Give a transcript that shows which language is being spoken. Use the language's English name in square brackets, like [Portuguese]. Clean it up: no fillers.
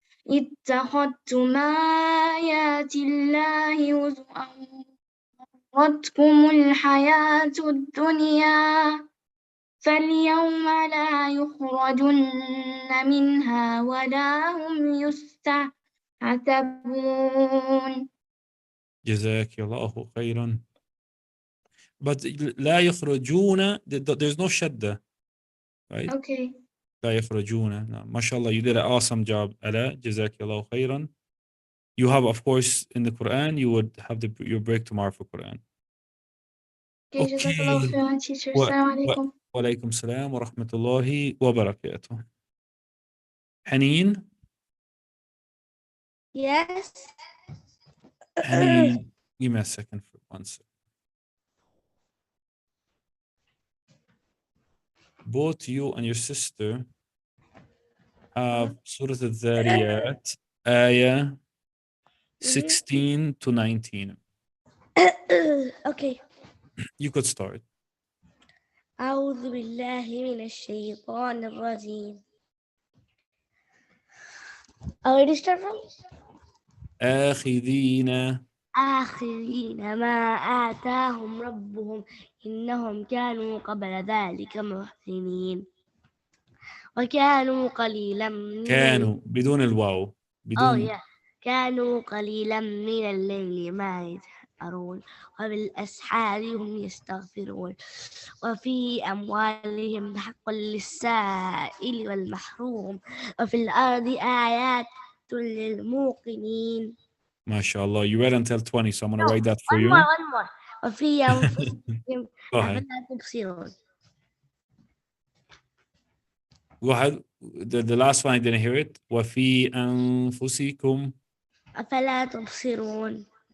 [Arabic] اتخذتم آيات الله هزوا غرتكم الحياة الدنيا فاليوم لا يخرجن منها ولا هم يستعتبون. جزاك الله خيرا. [English] But [Arabic] لا يخرجون, [English] there's no shadda, right? Okay. [Arabic] لا يخرجون. [English] No. MashaAllah, you did an awesome job, Ala. [Arabic] جزاك الله خيرا. [English] You have, of course, in the Quran, you would have your break tomorrow for Quran. Okay, جزاkallahu Okay. khairan, teacher. Assalamu alaikum. [Arabic] وعليكم السلام ورحمة الله وبركاته. حنين. [English] Yes. Honey, give me a second for 1 second. Both you and your sister have Surah Al-Dhariyat, Ayah 16 to 19. Okay. You could start. [Arabic] أعوذ بالله من الشيطان الرجيم. [English] Already start from [Arabic] آخذين ما آتاهم ربهم إنهم كانوا قبل ذلك محسنين وكانوا قليلا كانوا بدون الواو بدون كانوا قليلا من الليل ما يسهرون وبالأسحار هم يستغفرون وفي أموالهم حق للسائل والمحروم وفي الأرض آيات للموقنين. [English] MashaAllah, you read until 20, so I'm going to write that for you. One more. [Arabic] وفي أنفسهم أفلا تبصرون. [English] Go ahead. The last one, I didn't hear it. [Arabic] وفي أنفسكم أفلا تبصرون.